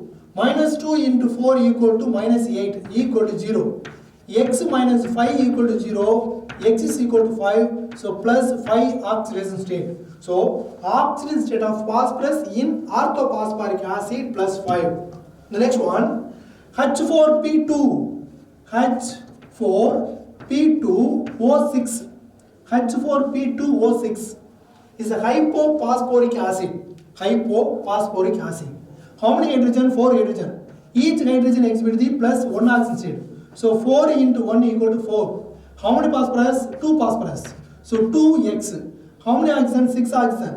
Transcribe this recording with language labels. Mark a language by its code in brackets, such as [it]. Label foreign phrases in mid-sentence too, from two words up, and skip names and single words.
[en] Minus 2 into 4 equal to minus 8 equal to 0. X minus 5 equal to 0. X is equal to 5. So plus 5 oxidation state. So oxidation state of phosphorus in orthophosphoric acid plus 5. The next one, H4P2. H4P2O6. H4P2O6 is a hypophosphoric acid. Hypophosphoric acid. How many hydrogen? 4 hydrogen. Each hydrogen exhibits the plus 1 oxygen state. So 4 into 1 equal to 4. How many phosphorus? 2 phosphorus. So 2x. How many oxygen? 6 oxygen.